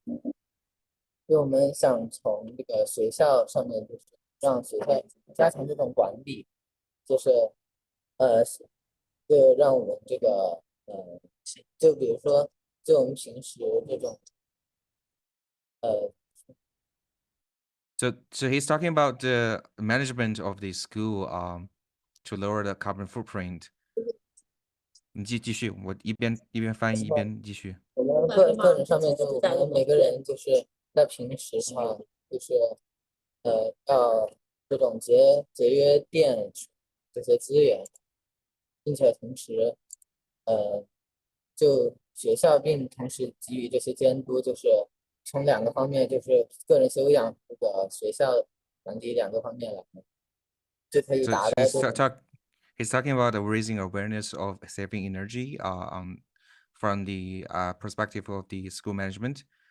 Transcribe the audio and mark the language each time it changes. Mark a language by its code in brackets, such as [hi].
[zh] 因为我们想从这个学校上面，就是让学校加强这种管理，就是就让我们这个就比如说，就我们平时这种 [en] So he's talking about the management of the school to lower the carbon footprint. [zh] 你继续，我一边翻译一边继续。我们个人上面，就我们每个人就是在平时的话，就是要这种节约电这些资源，并且同时就学校并同时给予这些监督，就是从两个方面，就是个人修养和学校管理两个方面来，就可以 [en] So [zh] 达到这种。 [en] he's talking about the raising awareness of saving energy from the perspective of the school management.